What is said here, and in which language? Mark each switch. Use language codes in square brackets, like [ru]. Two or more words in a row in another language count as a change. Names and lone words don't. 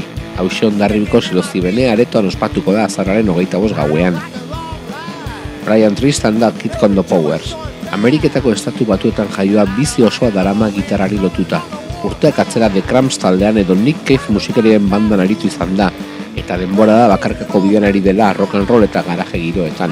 [eu] Hauxe Hondarribiko Silozibene aretoan ospatuko da azaroaren 25 gauean. Brian Tristan da Kid Congo Powers. Ameriketako estatu batuetan jaioa bizi osoa darama gitarrari lotuta. Urteak atzera The Cramps taldean edo Nick Cave musikarien bandan aritu izan da, eta denbora da bakarkako bidean ari dela [en] rock and roll [eu] eta garaje giroetan.